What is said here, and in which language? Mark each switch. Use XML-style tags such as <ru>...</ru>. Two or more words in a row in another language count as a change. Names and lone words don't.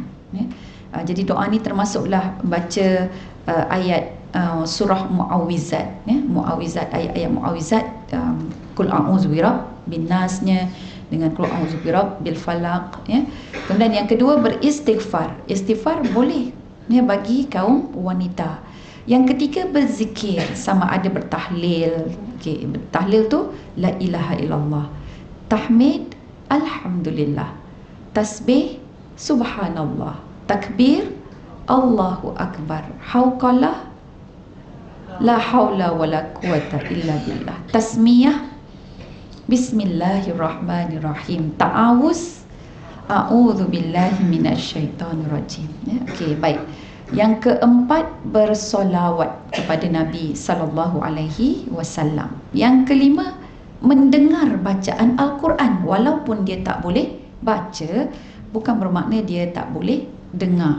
<ms>Jadi doa ni termasuklah baca ayat surah Mu'awwizat, Mu'awwizat, ayat-ayat Mu'awwizat,</ms> <ar>قل أعوذ برب الناس,</ar> <ms>dengan</ms> <ar>قل أعوذ برب الفلق,</ar> <ms>ya. Kemudian yang kedua, beristighfar. Istighfar boleh, ya, bagi kaum wanita. Yang ketiga, berzikir, sama ada bertahlil. Okey, bertahlil tu</ms> <ar>لا إله إلا الله,</ar> <ms>tahmid alhamdulillah, tasbih subhanallah, takbir</ms> <ar>الله أكبر,</ar> <ms>hauqalah</ms> <ar>لا حول ولا قوة إلا بالله,</ar> <ms>tasmiyah bismillahirrahmanirrahim, ta'awuz</ms> <ar>أعوذ بالله من الشيطان الرجيم,</ar> <ms>ya. Okey, baik. Yang keempat, bersolawat kepada Nabi</ms> <ar>صلى الله عليه وسلم.</ar> <ms>Yang kelima, mendengar bacaan Al-Quran. Walaupun dia tak boleh baca, bukan bermakna dia tak boleh dengar.</ms>